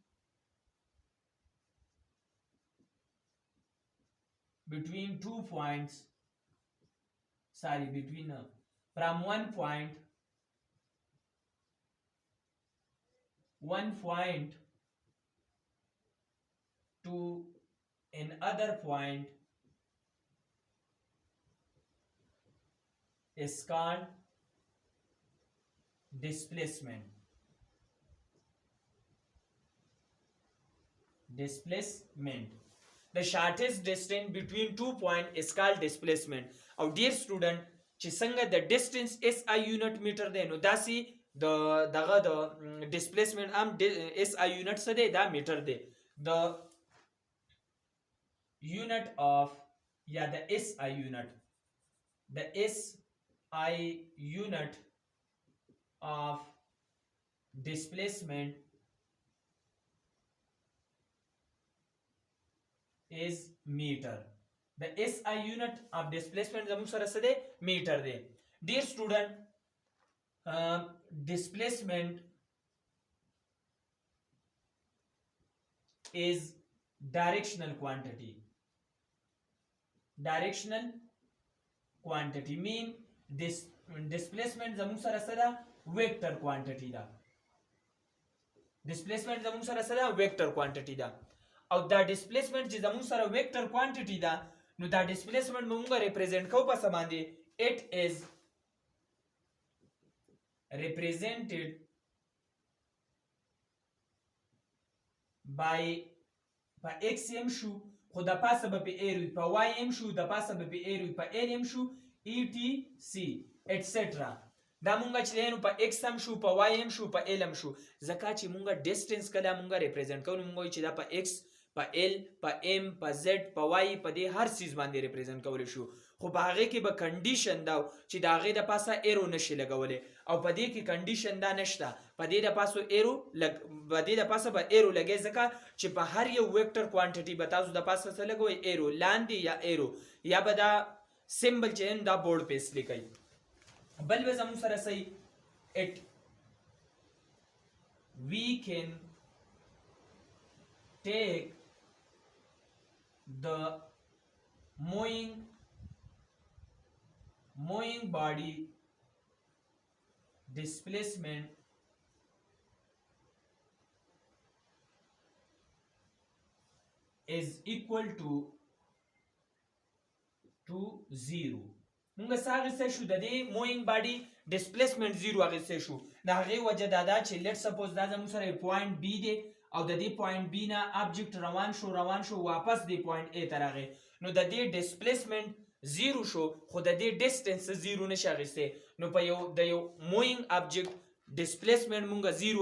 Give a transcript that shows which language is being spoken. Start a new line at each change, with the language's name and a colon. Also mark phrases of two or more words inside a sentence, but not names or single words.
English: two points from one point to another point is called displacement. The shortest distance between 2 points is called displacement.
Pashto: او
English: dear student
Pashto: چې څنګه د
English: distance SI unit meter
Pashto: دی نو داسې دغه د displacement هم
English: SI unit
Pashto: څه دی دا میټر دی.
English: the unit of یا the SI unit of displacement is meter. The SI unit of displacement
Pashto: زموږ سره څه دی میټر دی.
English: dear student displacement is directional quantity mean this displacement
Pashto: زموږ سره څه ده
English: vector quantity ده.
Pashto: او دا displacement چې زموږ سره
English: vector quantity
Pashto: ده نو دا displacement موږ represent کوو په څه باندې
English: it is represented by x m
Pashto: شو خو د پاسه به په ایروي په y m شو د پاسه به په ایروي په l m شو
English: etc etc.
Pashto: دا مونږ چې دینو په x m شو په y m شو په l m شو ځکه چې مونږ ډیسټنس کله مونږ ریپرزینټ کوو مونږ چې دا په x په ال په ام په زد په وای په دې هر سیز باندې ریپرزنټ کولی شو خو په هغه کې به کنډیشن دا چې د هغې د پاسه ایرو نشي لګولی او په دې کې کنډیشن دا نشته په دې د پاسه ایرو په دې د پاسه به ایرو لګی ځکه چې په هر یو
English: vector quantity
Pashto: به تاسو د پاسه څه لګوئ ایرو لاندې یا ایرو یا به دا سیمبل چې دا بورډ پیس لیکئ بل به زموږ سره صحیح it
English: we can take the moving body displacement is equal to
Pashto: 0 موږ څنګه شو د دې
English: moving body displacement
Pashto: 0 اغسته شو د هغه وجه دا چې
English: let suppose
Pashto: دا زموږ سره
English: point B
Pashto: دی او د دې پوینټ بی نه ابجیکټ روان شو واپس دی
English: point A
Pashto: ته راغی نو د دې ډیسپلیسمنت 0 شو خو د دې ډیسټنس 0 نشه اغسته نو په یو
English: moving object displacement
Pashto: مونږه 0